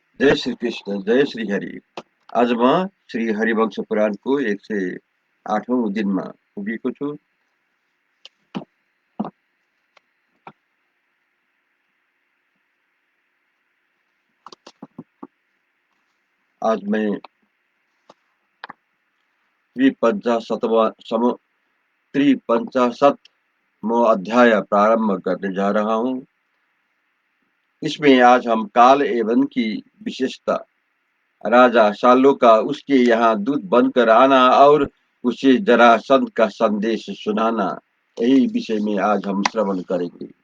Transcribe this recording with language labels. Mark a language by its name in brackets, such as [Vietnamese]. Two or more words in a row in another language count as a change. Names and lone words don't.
[Nepali] जय श्री कृष्ण, जय श्री हरि। आज म श्री हरिवंश पुराणको 108औं दिनमा पुगेको छु। [Hindi] आज मैं त्रिपंचाशतमो अध्याय प्रारंभ करने जा रहा हूँ। इसमें आज हम काल एवं की विशेषता, राजा शाल्व का उसके यहाँ दूत बनकर आना और उसे जरासंध का संदेश सुनाना, यही विषय में आज हम श्रवण करेंगे।